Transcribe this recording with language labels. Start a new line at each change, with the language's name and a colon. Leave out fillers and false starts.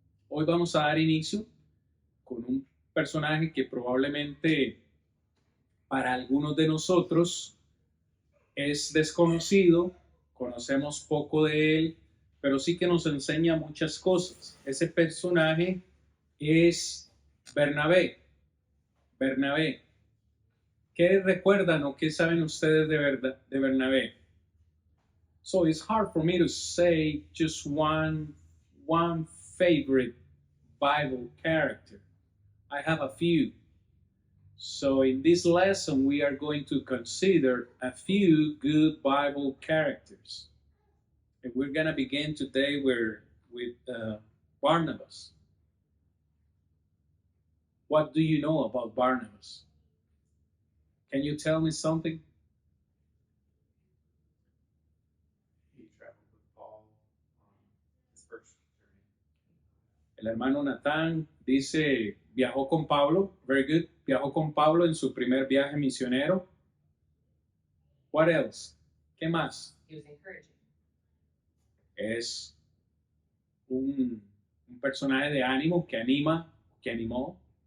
Spanish: Hoy vamos a dar inicio con un personaje que probablemente para algunos de nosotros es desconocido, conocemos poco de él, pero sí que nos enseña muchas cosas. Ese personaje es Bernabé. Bernabé. ¿Qué recuerdan o qué saben ustedes de Bernabé?
English: So it's hard for me to say just one favorite Bible character. I have a few. So in this lesson, we are going to consider a few good Bible characters. And we're going to begin today with Barnabas. What do you know about Barnabas? Can you tell me something? He traveled with Paul on his first journey.
Spanish: El hermano Natán dice, viajó con Pablo.
English: Very good.
Spanish: Viajó con Pablo en su primer viaje misionero.
English: What else?
Spanish: ¿Qué más?
English: He was encouraging.
Spanish: Es un personaje de ánimo que anima, que animó.